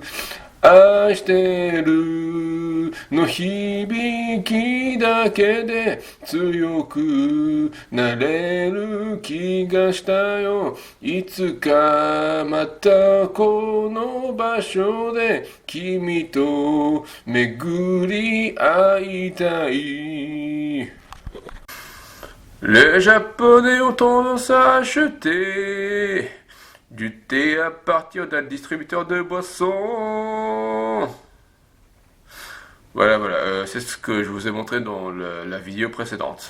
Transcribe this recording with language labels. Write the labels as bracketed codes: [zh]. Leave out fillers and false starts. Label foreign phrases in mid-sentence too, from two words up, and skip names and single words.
[ja] 愛してるの響きだけで強くなれる気がしたよ。いつかまたこの場所で君と巡り会いたい。 [fr] Les Japonais ont tendance à acheter du thé à partir d'un distributeur de boissons. Voilà, c'est ce que je vous ai montré dans la vidéo précédente.